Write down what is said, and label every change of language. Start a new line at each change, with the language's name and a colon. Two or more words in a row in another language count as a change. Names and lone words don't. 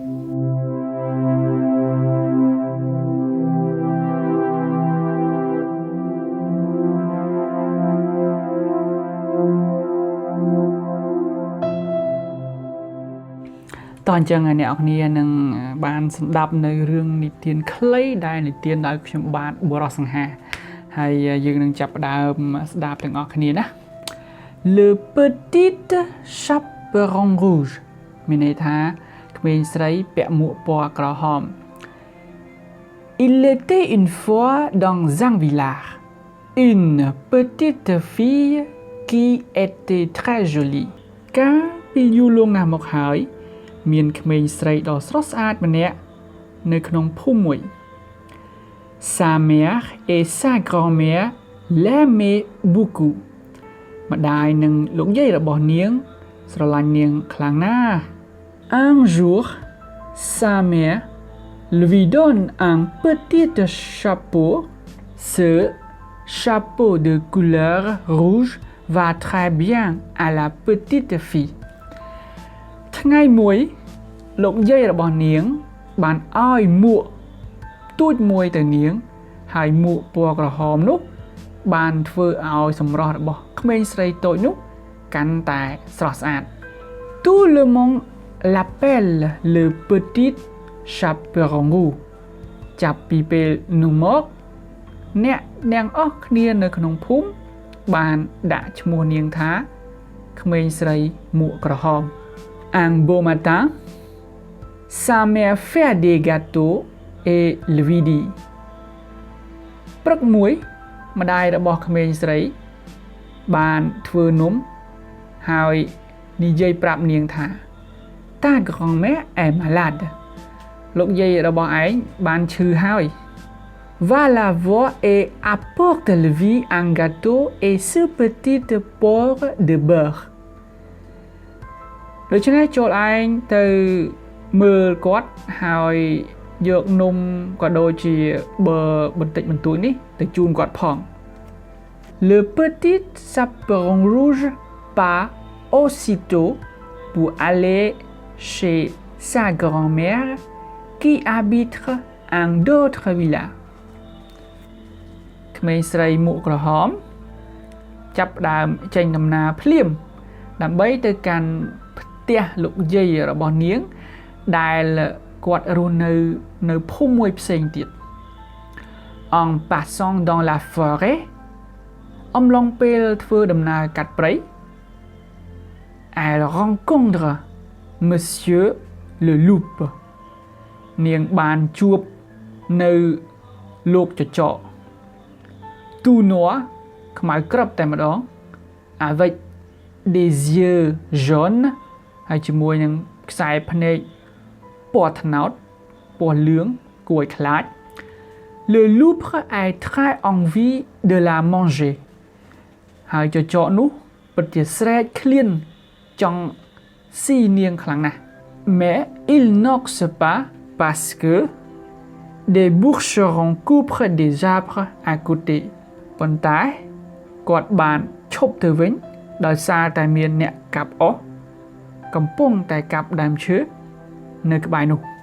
Khmer: តោះអញ្ចឹងអ្នកនរគ្នានឹងបានស្ដាប់នៅរឿងនិទាន ខ្លីដែលនិទានដោយខ្ញុំបាទបុរសសង្ហាហើយយើងនឹងចាប់ផ្ដើមស្ដាប់ទាំងអស់គ្នាណា
French: Le petite Chaperon Rouge
Khmer: មានន័យថាក្មេងស្រីពាក់មួកពណ៌ក្រហម
French: Il était une fois dans un village une petite fille qui était très jolie
Khmer: កាលពីយូរលង់ណាស់មកហើយមានក្មេងស្រីដ៏ស្រស់ស្អាតម្នាក់នៅក្នុងភូមិមួយ
French: Sa mère et sa grand-mère l'aimaient beaucoup
Khmer: ម្ដាយនិងលោកយាយរបស់នាងស្រឡាញ់នាងខ្លាំងណាស់
French: Un jour sa mère lui donne un petit chapeau ce chapeau de couleur rouge va très bien à la petite fille
Khmer: ថ្ងៃមួយលោកយាយរបស់នាងបានឲ្យមួ កទូចមួយទៅនាងហើយមួកពណ៌ក្រហមនោះបានធ្វើឲ្យសម្រស់របស់ក្មេងស្រីតូចនោះកាន់តែស្រស់ស្អាត
French: Tout le monde l'appelle le petit Chaperon Rouge
Khmer: ចាប់ពីពេលនោះមកអ្នកទាំងអស់គ្នានៅក្នុងភូមិបានដាក់ឈ្មោះនាងថាក្មេងស្រីមួកក្រហម
French: Un beau matin sa mère fait des gâteaux et lui dit
Khmer: ព្រឹកមួយម្ដាយរបស់ក្មេងស្រីបានធ្វើនំហើយនិយាយប្រាប់នាងថា
French: Ta grand-mère est malade
Khmer: លោកយាយរបស់ឯងបានឈឺហើយ
French: Va la voir et apporte-lui un gâteau et ce petit pot de beurre
Khmer: ដូច្នេះចូលឯងទៅមើលគាត់ហើយយកនំក៏ដូចជាបើបន្តិចបន្តួចនេះទៅជូនគាត់ផង
French: Le petit Chaperon Rouge part aussitôt pour aller chez sa grand-mère qui habite un autre village
Khmer: ក្មេងស្រីមួកក្រហមចាប់ផ្ដើមចេញដំណើរភ្លាមដើម្បីទៅកាន់ផ្ទះលោកយាយរបស់នាងដែលគាត់រស់នៅភូមិមួយផ្សេងទៀត
French: En passant dans la forêt
Khmer: អំឡុងពេលធ្វើដំណើរកាត់ព្រៃ
French: Elle rencontre Monsieur le loup
Khmer: នាងបានជួបនៅលោកចចក
French: Tout noir
Khmer: ខ្មៅក្រឹបតែម្ដង
French: Avec des yeux jaunes
Khmer: ហើយជាមួយនឹងខ្សែភ្នែកព ណ៌ត្នោតពណ៌លឿងគួរឲ្យខ្លាច
French: Le loup a très envie de la manger
Khmer: ហើយច ចកនោះពិតជាស្រែកឃ្លានចង់ស៊ីនាងខ្លាំងណាស់
French: Mais il n'ose pas parce que des bûcherons coupent des arbres à côté
Khmer: ប៉ុន្តែគាត់បានឈប់ទៅវិញដោយសារតែមានអ្នកកាប់អុសកំពុងតែកាប់ដើមឈើនៅក្បែរនោះ